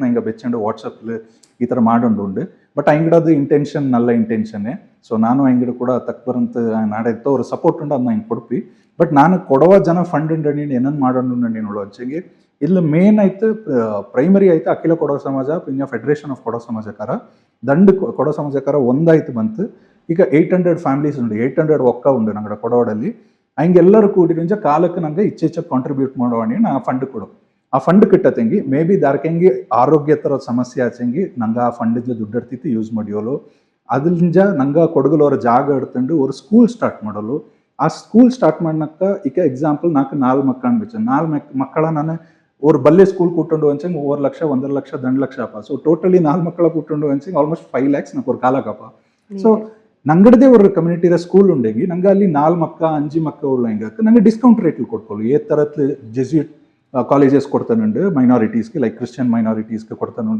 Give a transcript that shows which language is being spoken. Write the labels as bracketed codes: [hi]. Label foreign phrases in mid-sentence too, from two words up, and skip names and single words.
[kfa] ಹಿಂಗೆ ಬೆಚ್ಚಂಡು ವಾಟ್ಸಪ್ಲು ಈ ಥರ ಮಾಡೋಂಡು ಬಟ್ ಅಂಗಡದು ಇಂಟೆನ್ಷನ್ ನಲ್ಲ ಇಂಟೆನ್ಷನ್ನೇ ಸೊ ನಾನು ಅಂಗಡಿ ಕೂಡ ತಕ್ಬರಂತ ನಾಡಿತ್ತು ಅವ್ರು ಸಪೋರ್ಟ್ ಉಂಡು ಅದನ್ನ ಹಿಂಗೆ ಕೊಡ್ಪಿ ಬಟ್ ನಾನು ಕೊಡವ ಜನ ಫಂಡ್ ಉಂಡು ಏನನ್ನು ಮಾಡೋಣ ನೀನು ಹಂಚಂಗೆ ಇಲ್ಲಿ ಮೇನ್ ಆಯ್ತು ಪ್ರೈಮರಿ ಆಯ್ತು ಅಖಿಲ ಕೊಡವ ಸಮಾಜ ಪಿಂಗ ಫೆಡರೇಷನ್ ಆಫ್ ಕೊಡವ ಸಮಾಜಕಾರ ದಂಡು ಕೊಡವ ಸಮಾಜಕಾರ ಒಂದಾಯ್ತು ಬಂತು ಈಗ 800 ಫ್ಯಾಮಿಲೀಸ್ ಉಂಡು 800 ಒಕ್ಕ ಉಂಡು ನಂಗಡ ಕೊಡವಡಲ್ಲಿ ಹಂಗೆಲ್ಲರೂ ಕೂಡಿರಿಂಚ ಕಾಲಕ್ಕೆ ನಂಗೆ ಇಚ್ಚೆ ಕಾಂಟ್ರಿಬ್ಯೂಟ್ ಮಾಡೋಣ ನಾ ಫಂಡ್ ಕೊಡು ಆ ಫಂಡ್ ಕಿಟ್ಟತೆಂಗಿ [en] may be [kfa] ದಾರ್ಕೆಂಗಿ ಆರೋಗ್ಯತರ ಸಮಸ್ಯೆ ಆಚೆಂಗಿ ನಂಗೆ ಆ ಫಂಡಿಂದ ದುಡ್ಡು ಎಡ್ತಿತ್ತು ಯೂಸ್ ಮಾಡಿಯೋಲು ಅದ್ರಿಂದ ನಂಗೆ ಕೊಡಗಲವರ ಜಾಗ ಎಡ್ತಂಡು ಒಂದು [en] school start [kfa] ಮಾಡೋಲು ಆ [en] school start [kfa] ಮಾಡನಕ್ಕ ಈಗ ಎಕ್ಸಾಂಪಲ್ ನಾಲ್ಕು 4 ಮಕ್ಕಳು ಅನ್ಬಿಚ್ಚ 4 ಮಕ್ಕಳ ನಾನು ஒரு ಬಲ್ಲೆ ಸ್ಕೂಲ್ ಕೂಟೊಂಡು ಹಂಚಂಗೆ 1 ಲಕ್ಷ 1.5 ಲಕ್ಷ 2 ಲಕ್ಷ ಅಪ್ಪ [en] so totally [kfa] 4 ಮಕ್ಕಳ ಕೂಟೊಂಡು ಹಂಚಂಗೆ [en] almost 5 lakhs [kfa] నాకు ஒரு ಕಾಲಕಪ್ಪ ಸೊ ನಂಗಡದೇ ஒரு ಕಮ್ಯುನಿಟಿರ ಸ್ಕೂಲ್ ಉಂಡೆಗಿ ನಂಗೆ ಅಲ್ಲಿ 4 ಮಕ್ಕ 5 ಮಕ್ಕ ಉಳ್ಳ ಹಿಂಗಕ್ಕೆ ನಂಗೆ ಡಿಸ್ಕೌಂಟ್ ರೇಟ್ಲಿ ಕೊಟ್ಕೊಳ್ಳು ಏ ಥರತ್ [en] Jesuit colleges [kfa] ಕೊಡ್ತಾನುಂಡು ಮೈನಾರಿಟೀಸ್ಗೆ [en] like Christian minoritiesge [kfa] ಕೊಡ್ತಾನುಂಡು